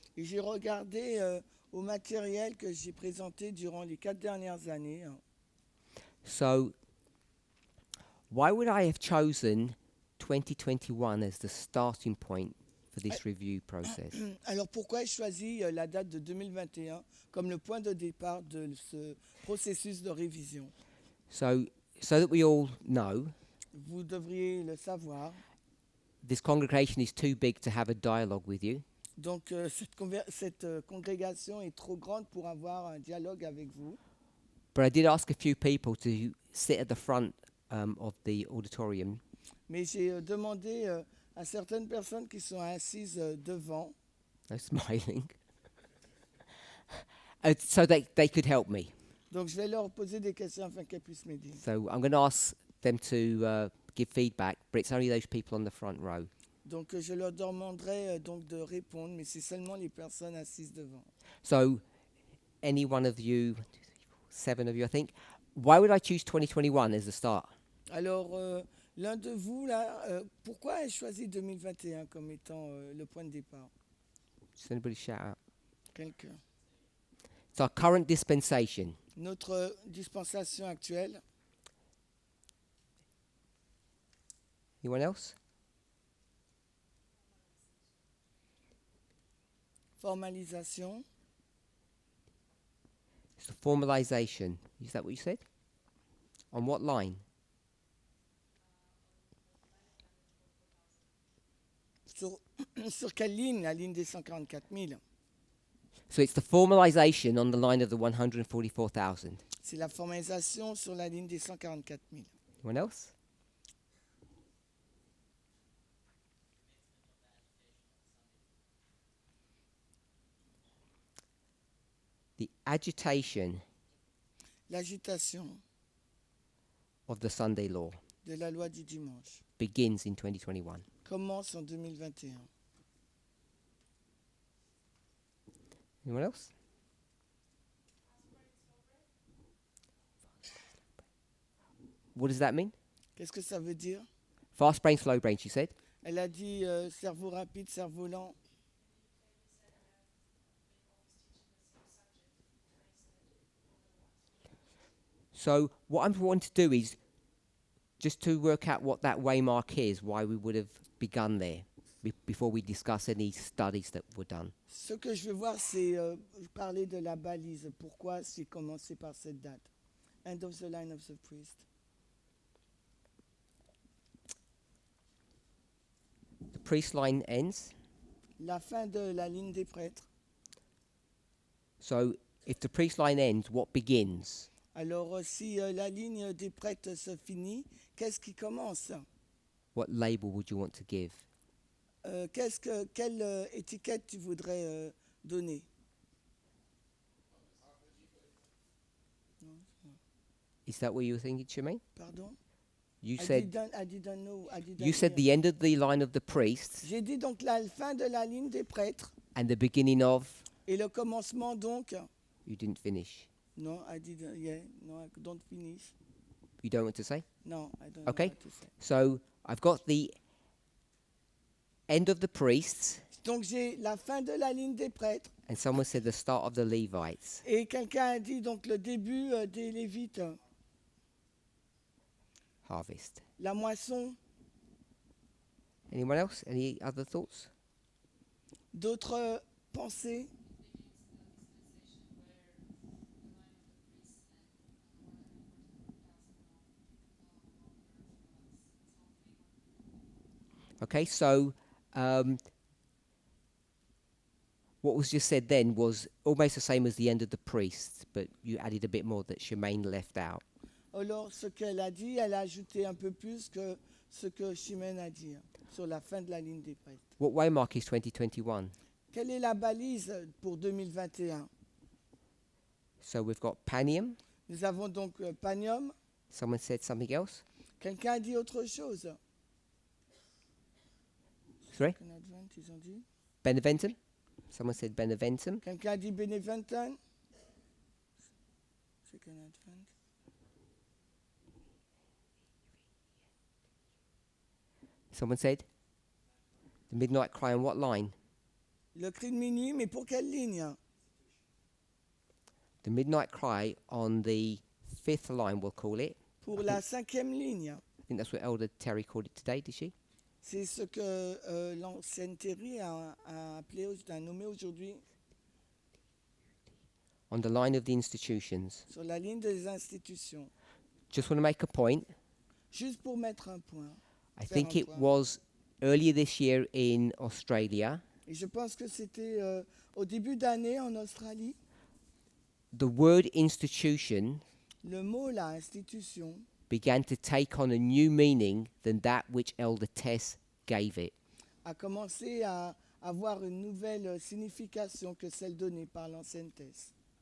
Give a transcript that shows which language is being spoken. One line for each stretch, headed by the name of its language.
French: Et j'ai regardé au matériel que j'ai présenté durant les 4 dernières années.
English: So why would I have chosen 2021 as the starting point for this review process?
French: Alors pourquoi ai-je choisi la date de 2021 comme le point de départ de ce processus de révision?
English: So that we all know,
French: Vous devriez le savoir.
English: this congregation is too big to have a dialogue with you.
French: Donc cette congrégation est trop grande pour avoir un dialogue avec vous.
English: But I did ask a few people to sit at the front of the auditorium
French: Mais j'ai demandé à certaines personnes qui sont assises devant,
English: no smiling, so they could help me.
French: donc je vais leur poser des questions afin qu'elles puissent m'aider.
English: So I'm going to ask them to give feedback, but it's only those people on the front row.
French: Donc je leur demanderai donc de répondre, mais c'est seulement les personnes assises devant.
English: So any one of you, 1, 2, 3, 4, 7 of you, I think, why would I choose 2021 as the start?
French: Alors l'un de vous là, pourquoi ai-je choisi 2021 comme étant le point de départ?
English: Does anybody shout out?
French: Quelqu'un?
English: It's our current dispensation.
French: Notre dispensation actuelle.
English: Anyone else?
French: Formalisation.
English: It's the formalization. Is that what you said? On what line?
French: Sur quelle ligne? La ligne des 144 000.
English: So it's the formalization on the line of the 144,000.
French: C'est la formalisation sur la ligne des 144 000.
English: Anyone else? The agitation
French: L'agitation
English: of the Sunday law
French: de la loi du dimanche
English: begins in 2021.
French: commence en 2021.
English: Anyone else? What does that mean?
French: Qu'est-ce que ça veut dire?
English: Fast brain, slow brain, she said.
French: Elle a dit cerveau rapide, cerveau lent.
English: So what I'm wanting to do is just to work out what that waymark is, why we would have begun there. before we discuss any studies that were done.
French: Ce que je veux voir, c'est parler de la balise. Pourquoi j'ai commencé par cette date?
English: End of the line of the priest. The priest line ends.
French: La fin de la ligne des prêtres.
English: So if the priest line ends, what begins?
French: Alors, si la ligne des prêtres se finit, qu'est-ce qui commence?
English: What label would you want to give?
French: Quelle étiquette tu voudrais donner?
English: Is that what you were thinking, Shemaine?
French: Pardon?
English: You I said didn't know. I didn't you said hear. the end of the line of the priests
French: J'ai dit donc la fin de la ligne des prêtres
English: and the beginning of.
French: et le commencement donc.
English: You didn't finish. No, I didn't. Yeah, no, I don't finish. You don't want to say? No, I don't Okay. know what to say. So I've got the end of the priests,
French: Donc j'ai la fin de la ligne des prêtres
English: and someone said the start of the Levites.
French: et quelqu'un a dit donc le début des Lévites,
English: Harvest.
French: la moisson.
English: Anyone else? Any other thoughts?
French: D'autres pensées?
English: Okay, so what was just said then was almost the same as the end of the priests, but you added a bit more that Shemaine left out.
French: Alors ce qu'elle a dit, elle a ajouté un peu plus que ce que Chimène a dit sur la fin de la ligne des prêtres.
English: What waymark is 2021?
French: Quelle est la balise pour 2021?
English: So we've got Panium.
French: Nous avons donc Panium.
English: Someone said something else.
French: Quelqu'un a dit autre chose?
English: Sorry?
French: Second Advent, ils ont dit.
English: Beneventum. Someone said Beneventum.
French: Quelqu'un a dit Beneventum?
English: Second Advent. Someone said the midnight cry on what line?
French: Le cri de minuit, mais pour quelle ligne?
English: The midnight cry on the 5th line, we'll call it.
French: Pour la 5e ligne.
English: I think that's what Elder Terry called it today, did she?
French: C'est ce que l'ancienne Terry a appelé, a nommé aujourd'hui
English: On the line of the institutions.
French: sur la ligne des institutions.
English: Just want to make a point.
French: Juste pour mettre un point.
English: I
French: Faire
English: think
French: un
English: it
French: point.
English: was earlier this year in Australia.
French: Et je pense que c'était au début d'année en Australie.
English: The word institution
French: Le mot, la institution,
English: began to take on a new meaning than that which Elder Tess gave it.
French: a commencé à avoir une nouvelle signification que celle donnée par l'ancienne thèse.